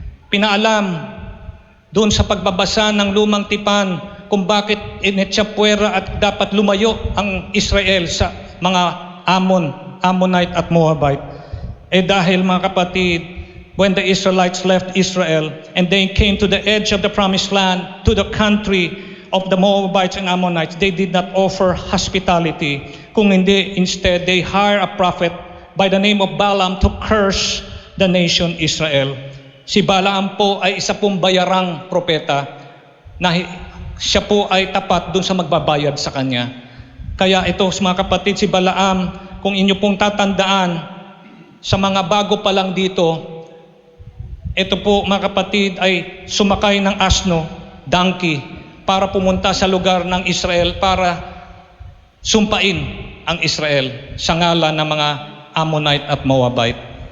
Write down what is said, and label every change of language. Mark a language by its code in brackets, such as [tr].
[tl] Pinaalam doon sa pagbabasa ng lumang tipan kung bakit inetsapwera at dapat lumayo ang Israel sa mga Ammonite at Moabite. Dahil, mga kapatid, [en] when the Israelites left Israel and they came to the edge of the promised land, to the country of the Moabites and Ammonites, they did not offer hospitality. [tl] Kung hindi, [en] instead, they hire a prophet by the name of Balaam to curse the nation Israel. [tl] Si Balaam po ay isa pong bayarang propeta na siya po ay tapat dun sa magbabayad sa kanya. Kaya ito, mga kapatid, si Balaam, kung inyo pong tatandaan, sa mga bago pa lang dito, ito po, mga kapatid, ay sumakay ng asno, donkey, para pumunta sa lugar ng Israel para sumpain ang Israel sa ngalan ng mga Ammonite at Moabite.